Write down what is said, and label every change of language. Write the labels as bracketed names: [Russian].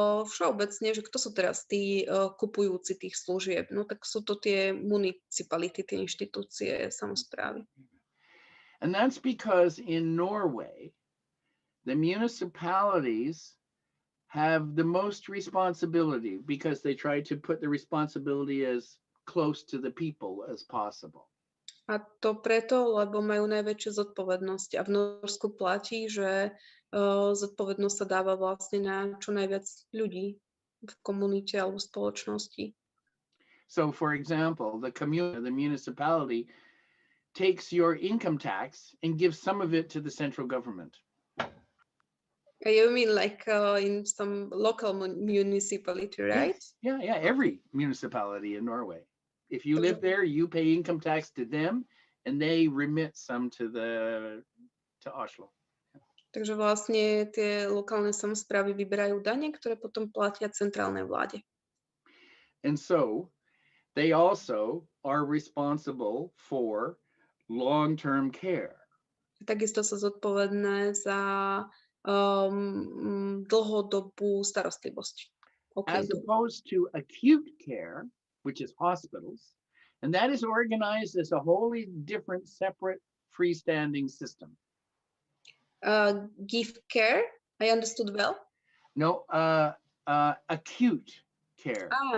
[Slovak] Všeobecne, že kto sú teraz tí kupujúci tých služieb? No tak sú to tie municipality, tie inštitúcie, samosprávy. [English] And that's because in Norway, the municipalities have the most responsibility because they try to put the responsibility as close to the people as possible. [Slovak] A to preto, lebo majú najväčšiu zodpovednosť. A v Norsku platí, že zodpovednosť sa dáva vlastne na čo najviac ľudí v komunite alebo spoločnosti. [English] So, for example, the municipality takes your income tax and gives some of it to the central government. You mean like in some local municipality, right? Yes. Yeah, every municipality in Norway. If you live there, you pay income tax to them, and they remit some to Oslo. [Slovak] Takže vlastne tie lokálne samosprávy vyberajú dane, ktoré potom platia centrálnej vláde. [English] And so they also are responsible for long-term care. [Slovak] Takisto sú zodpovedné za dlhodobú starostlivosť. [English] As opposed to acute care, which is hospitals, and that is organized as a wholly different, separate, freestanding system. Give care, I understood well. No, acute care.